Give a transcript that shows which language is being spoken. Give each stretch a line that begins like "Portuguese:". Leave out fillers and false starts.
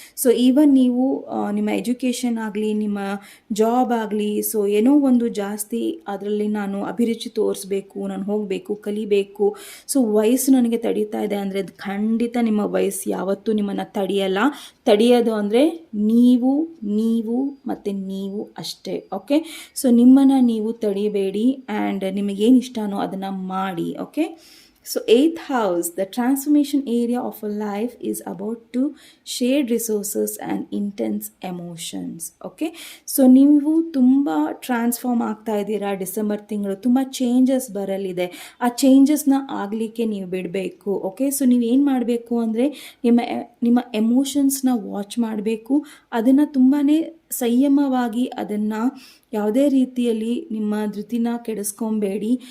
Kannada: So even ನೀವು ನಿಮ್ಮ education ಆಗಲಿ, ನಿಮ್ಮ ಜಾಬ್ ಆಗಲಿ, ಸೊ ಏನೋ ಒಂದು ಜಾಸ್ತಿ ಅದರಲ್ಲಿ ನಾನು ಅಭಿರುಚಿ ತೋರಿಸ್ಬೇಕು, ನಾನು ಹೋಗಬೇಕು, ಕಲಿಬೇಕು. ಸೊ ವಯಸ್ಸು ನನಗೆ ತಡೀತಾ ಇದೆ ಅಂದರೆ ಅದು ಖಂಡಿತ ನಿಮ್ಮ ವಯಸ್ಸು ಯಾವತ್ತೂ ನಿಮ್ಮನ್ನು ತಡೆಯೋದು ಅಂದರೆ ನೀವು ಮತ್ತು ನೀವು ಅಷ್ಟೇ. ಓಕೆ, ಸೊ ನಿಮ್ಮನ್ನು ನೀವು ತಡಿಬೇಡಿ ಆ್ಯಂಡ್ ನಿಮಗೇನು ಇಷ್ಟನೋ ಅದನ್ನು ಮಾಡಿ.
English: Okay, so 8th house, the transformation area of a life is about to shared resources and intense emotions.
Kannada: Okay, so ನೀವು ತುಂಬ ಟ್ರಾನ್ಸ್ಫಾರ್ಮ್ ಆಗ್ತಾ ಇದ್ದೀರಾ ಡಿಸೆಂಬರ್ ತಿಂಗಳು. ತುಂಬ ಚೇಂಜಸ್ ಬರಲಿದೆ. ಆ ಚೇಂಜಸ್ನ ಆಗಲಿಕ್ಕೆ ನೀವು ಬಿಡಬೇಕು. ಓಕೆ, ಸೊ ನೀವೇನು ಮಾಡಬೇಕು ಅಂದರೆ ನಿಮ್ಮ ಎಮೋಷನ್ಸ್ನ ವಾಚ್ ಮಾಡಬೇಕು. ಅದನ್ನು ತುಂಬಾ ಸಂಯಮವಾಗಿ, ಅದನ್ನು ಯಾವುದೇ ರೀತಿಯಲ್ಲಿ ನಿಮ್ಮ ಧೃತಿನ ಕೆಡಿಸ್ಕೊಬೇಡಿ.